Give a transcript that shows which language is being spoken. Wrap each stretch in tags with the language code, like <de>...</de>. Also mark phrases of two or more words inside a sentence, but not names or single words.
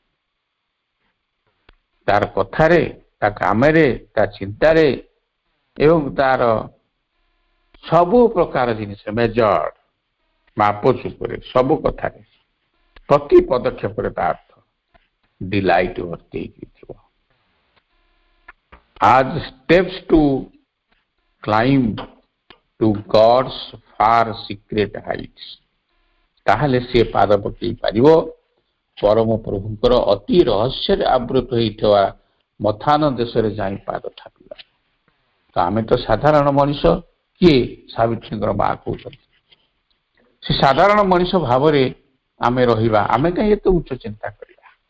<or>ତାର କଥାରେ, ତା କାମରେ, ତା ଚିନ୍ତାରେ ଏବଂ ତାର ସବୁ ପ୍ରକାର ଜିନିଷ, ମେଜର ମାପଚୁପରେ, ସବୁ କଥାରେ, ପ୍ରତି ପଦକ୍ଷେପରେ ତା ଅର୍ଥ ଡିଲାଇଟ ଭର୍ତ୍ତି ହେଇକି ଥିବ।</or> <en>ଆଜ steps to climb to God's far secret heights।</en> <or>ତାହେଲେ ସେ ପାଦ ପକେଇ ପାରିବ ପରମ ପ୍ରଭୁଙ୍କର ଅତି ରହସ୍ୟରେ ଆବୃତ ହେଇଥିବା ମଥାନ ଦେଶରେ ଯାଇ ପାଦ ଥାପିବା। ତ ଆମେ ତ ସାଧାରଣ ମଣିଷ। କିଏ? ସାବିତ୍ରୀଙ୍କର ମା କହୁଛନ୍ତି ସେ ସାଧାରଣ ମଣିଷ ଭାବରେ ଆମେ ରହିବା, ଆମେ କାହିଁ ଏତେ ଉଚ୍ଚ ଚିନ୍ତା କରିବା।</or>